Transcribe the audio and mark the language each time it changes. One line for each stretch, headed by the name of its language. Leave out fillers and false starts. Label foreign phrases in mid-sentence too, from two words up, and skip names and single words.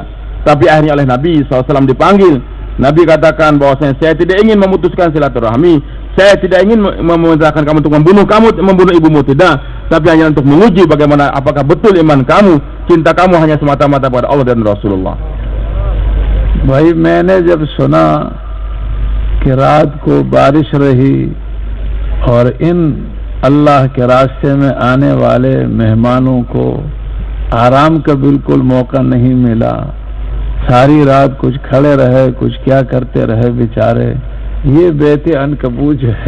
Indonesian: Tapi akhirnya oleh Nabi SAW dipanggil. Nabi katakan bahwasanya saya tidak ingin memutuskan silaturahmi, saya tidak ingin memerintahkan kamu untuk membunuh ibumu, tidak, tapi hanya untuk menguji bagaimana apakah betul iman kamu, cinta kamu hanya semata-mata pada Allah dan Rasulullah.
Urdu: بھائی میں نے جب سنا کہ رات کو بارش رہی اور ان اللہ کے راستے میں آنے والے مہمانوں کو آرام کا بالکل موقع نہیں ملا، ساری رات کچھ کھڑے رہے، کچھ کیا کرتے رہے بیچارے، یہ بیتے انکبوز ہے.